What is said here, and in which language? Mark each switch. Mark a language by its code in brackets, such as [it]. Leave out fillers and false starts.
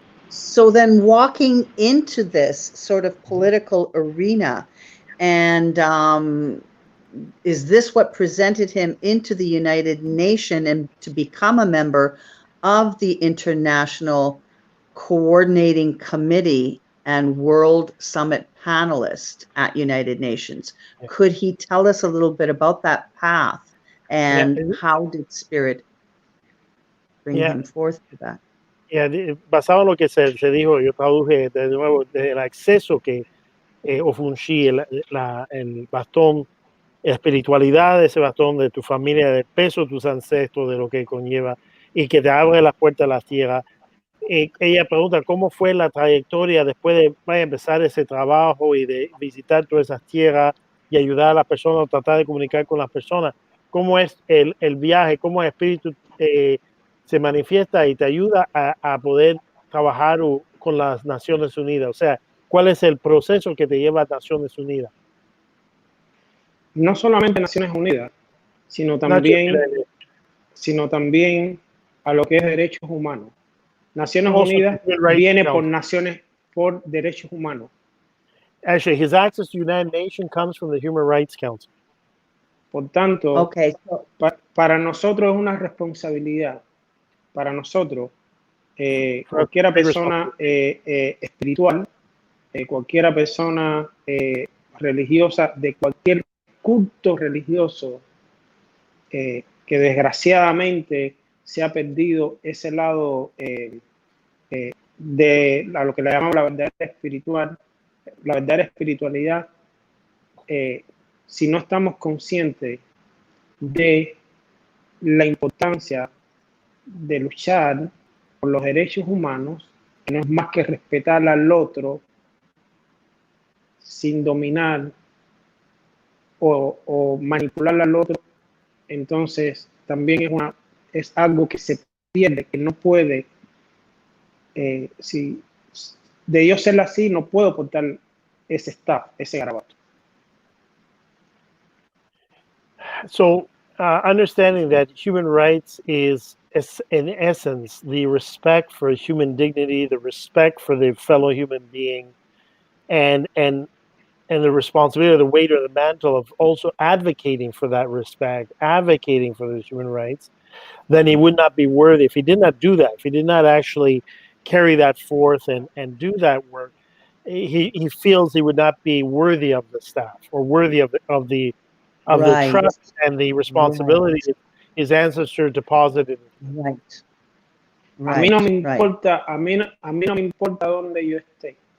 [en] So then walking into this sort of political arena, and is this what presented him into the United Nations and to become a member of the International Coordinating Committee and World Summit panelist at United Nations? Could he tell us a little bit about that path and how did Spirit bring him forth to that? [es] Basado en lo que se dijo, yo traduje de nuevo del acceso que Ofunshi, el bastón, espiritualidad de ese bastón, de tu familia, del peso de tus ancestros, de lo que conlleva, y que te abre las puertas a la tierra. Ella pregunta cómo fue la trayectoria después de empezar ese trabajo y de visitar todas esas tierras y ayudar a las personas, tratar de comunicar con las personas. ¿Cómo es el viaje? ¿Cómo el espíritu se manifiesta y te ayuda a poder trabajar con las Naciones Unidas? O sea, ¿cuál es el proceso que te lleva a Naciones Unidas? No solamente Naciones Unidas, sino también a lo que es derechos humanos. Naciones Unidas viene por derechos humanos. [en] Actually, his access to United Nations comes from the Human Rights Council. [es] Por tanto, para nosotros es una responsabilidad. Para nosotros, cualquiera persona espiritual, cualquiera persona religiosa, de cualquier culto religioso, que desgraciadamente se ha perdido ese lado de lo que le llamamos la verdadera espiritualidad, si no estamos conscientes de la importancia de luchar por los derechos humanos, que no es más que respetar al otro sin dominar o manipular al otro, entonces también es algo que se pierde, que no puede, si de yo ser así, no puedo portar ese staff, ese garabato. [en] So, understanding that human rights is, in essence, the respect for human dignity, the respect for the fellow human being, and the responsibility, the weight or the mantle of also advocating for that respect, advocating for those human rights, then he would not be worthy. If he did not do that, if he did not actually carry that forth and do that work, he feels he would not be worthy of the staff or worthy of the trust and the responsibility his ancestors deposited. [es] A mí no me importa, a mí no me importa dónde yo esté.